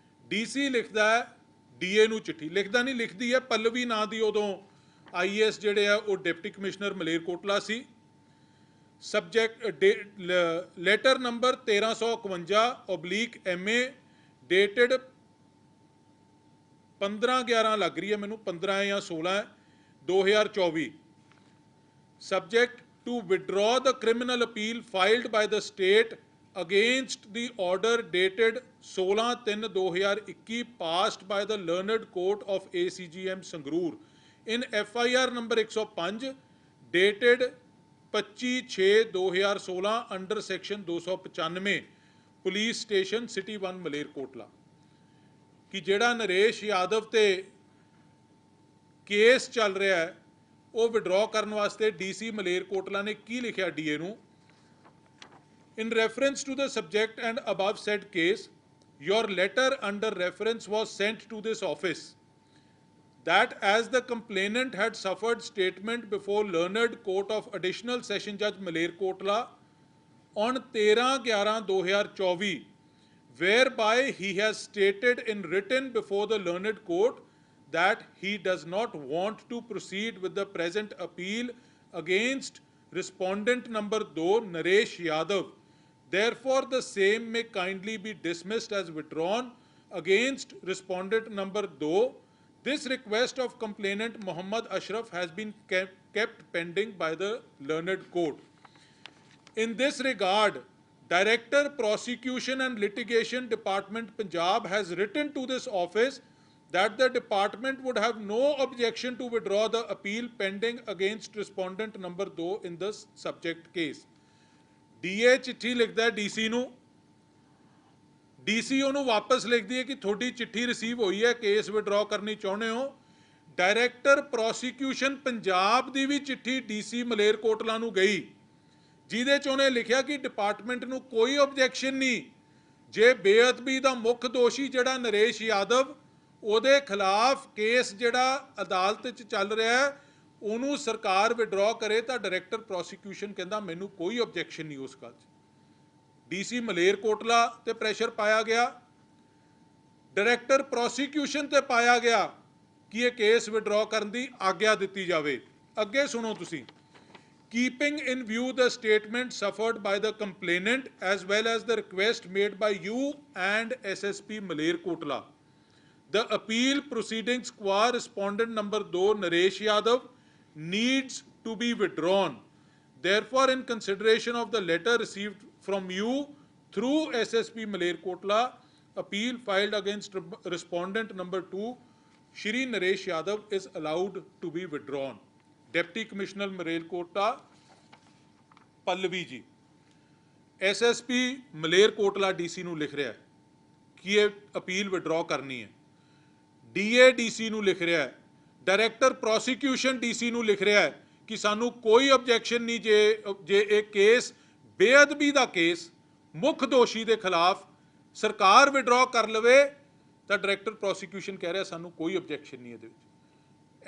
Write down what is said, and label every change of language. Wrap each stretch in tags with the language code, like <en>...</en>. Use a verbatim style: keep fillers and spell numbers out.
<pa>D ਸੀ ਲਿਖਦਾ ਹੈ D A ਨੂੰ, ਚਿੱਠੀ ਲਿਖਦਾ ਨਹੀਂ ਲਿਖਦੀ ਹੈ, ਪੱਲਵੀ ਨਾਂ ਦੀ ਉਦੋਂ ਆਈ ਏ ਐਸ ਜਿਹੜੇ ਆ ਉਹ ਡਿਪਟੀ ਕਮਿਸ਼ਨਰ ਮਲੇਰਕੋਟਲਾ ਸੀ। ਸਬਜੈਕਟ ਲੈਟਰ ਨੰਬਰ ਤੇਰਾਂ ਸੌ ਇਕਵੰਜਾ ਓਬਲੀਕ ਐਮ ਏ ਡੇਟਡ ਪੰਦਰਾਂ ਗਿਆਰਾਂ ਲੱਗ ਰਹੀ ਹੈ ਮੈਨੂੰ, ਪੰਦਰਾਂ ਜਾਂ ਸੋਲਾਂ ਦੋ ਹਜ਼ਾਰ ਚੌਵੀ।</pa> <en>subject to withdraw the criminal appeal filed by the state against the order dated sixteen three twenty twenty-one passed by the learned court of A C G M Sangrur in F I R number one oh five dated</en> <pa>ਪੱਚੀ ਛੇ ਦੋ ਹਜ਼ਾਰ ਸੋਲਾਂ under section ਦੋ ਸੌ ਪਚਾਨਵੇਂ police station city ਇੱਕ ਮਲੇਰਕੋਟਲਾ ਕਿ ਜਿਹੜਾ ਨਰੇਸ਼ ਯਾਦਵ ਤੇ ਕੇਸ ਚੱਲ ਰਿਹਾ ਹੈ ਉਹ ਵਿਡਰਾਅ ਕਰਨ ਵਾਸਤੇ ਡੀਸੀ ਮਲੇਰਕੋਟਲਾ ਨੇ ਕੀ ਲਿਖਿਆ ਡੀਏ ਨੂੰ</pa> <en>in reference to the subject and above said case, your letter under reference was sent to this office. That as the complainant had suffered statement before learned court of additional session judge Malerkotla on thirteen eleven twenty twenty-four, whereby he has stated in written before the learned court that he does not want to proceed with the present appeal against respondent number two Naresh Yadav. Therefore, the same may kindly be dismissed as withdrawn against respondent number two. This request of complainant Mohammad Ashraf has been kept, kept pending by the learned court. In this regard, Director Prosecution and Litigation Department Punjab has written to this office that the department would have no objection to withdraw the appeal pending against respondent number two in the subject case.</en> <pa>DA ਚਿੱਠੀ ਲਿਖਦਾ DC ਨੂੰ, DC ਉਹਨੂੰ ਵਾਪਸ ਲਿਖਦੀ ਹੈ ਕਿ ਤੁਹਾਡੀ ਚਿੱਠੀ ਰਿਸੀਵ ਹੋਈ ਹੈ, ਕੇਸ ਵਿਡਰਾ ਕਰਨੀ ਚਾਹੁੰਦੇ ਹੋ। ਡਾਇਰੈਕਟਰ ਪ੍ਰੋਸੀਕਿਊਸ਼ਨ ਪੰਜਾਬ ਦੀ ਵੀ ਚਿੱਠੀ ਡੀਸੀ ਮਲੇਰਕੋਟਲਾ ਨੂੰ ਗਈ ਜਿਹਦੇ 'ਚ ਉਹਨੇ ਲਿਖਿਆ ਕਿ ਡਿਪਾਰਟਮੈਂਟ ਨੂੰ ਕੋਈ ਆਬਜੈਕਸ਼ਨ ਨਹੀਂ, ਜੇ ਬੇਅਦਬੀ ਦਾ ਮੁੱਖ ਦੋਸ਼ੀ ਜਿਹੜਾ ਨਰੇਸ਼ ਯਾਦਵ ਉਹਦੇ ਖਿਲਾਫ ਕੇਸ ਜਿਹੜਾ ਅਦਾਲਤ 'ਚ ਚੱਲ ਰਿਹਾ ਹੈ ਉਹਨੂੰ ਸਰਕਾਰ ਵਿਡਰਾ ਕਰੇ ਤਾਂ ਡਾਇਰੈਕਟਰ ਪ੍ਰੋਸੀਕਿਊਸ਼ਨ ਕਹਿੰਦਾ ਮੈਨੂੰ ਕੋਈ ਆਬਜੈਕਸ਼ਨ ਨਹੀਂ ਉਸ ਗੱਲ 'ਚ। ਡੀਸੀ ਮਲੇਰਕੋਟਲਾ ਤੇ ਪ੍ਰੈਸ਼ਰ ਪਾਇਆ ਗਿਆ, ਡਾਇਰੈਕਟਰ ਪ੍ਰੋਸੀਕਿਊਸ਼ਨ ਤੇ ਪਾਇਆ ਗਿਆ ਕਿ ਇਹ ਕੇਸ ਵਿਡਰਾ ਕਰਨ ਦੀ ਆਗਿਆ ਦਿੱਤੀ ਜਾਵੇ। ਅੱਗੇ ਸੁਣੋ ਤੁਸੀਂ,</pa> <en>Keeping in view the statement suffered by the complainant as well as the request made by you and SSP Malerkotla, the appeal proceedings qua respondent number two Naresh Yadav needs to be withdrawn. Therefore, in consideration of the letter received from you through S S P Malerkotla, appeal filed against re- respondent number two Shri Naresh Yadav is allowed to be withdrawn.</en> <pa>Deputy Commissioner Malerkotla Pallavi ji, S S P Malerkotla D C ਨੂੰ ਲਿਖ ਰਿਹਾ ਹੈ ਕਿ ਇਹ appeal withdraw ਕਰਨੀ ਹੈ। DA DC ਨੂੰ ਲਿਖ ਰਿਹਾ ਹੈ, ਡਾਇਰੈਕਟਰ ਪ੍ਰੋਸੀਕਿਊਸ਼ਨ ਡੀਸੀ ਨੂੰ ਲਿਖ ਰਿਹਾ ਹੈ ਕਿ ਸਾਨੂੰ ਕੋਈ ਆਬਜੈਕਸ਼ਨ ਨਹੀਂ ਜੇ ਜੇ ਇਹ ਕੇਸ ਬੇਅਦਬੀ ਦਾ ਕੇਸ ਮੁੱਖ ਦੋਸ਼ੀ ਦੇ ਖਿਲਾਫ ਸਰਕਾਰ ਵਿਡਰਾ ਕਰ ਲਵੇ ਤਾਂ ਡਾਇਰੈਕਟਰ ਪ੍ਰੋਸੀਕਿਊਸ਼ਨ ਕਹਿ ਰਿਹਾ ਸਾਨੂੰ ਕੋਈ ਆਬਜੈਕਸ਼ਨ ਨਹੀਂ ਇਹਦੇ ਵਿੱਚ।</pa>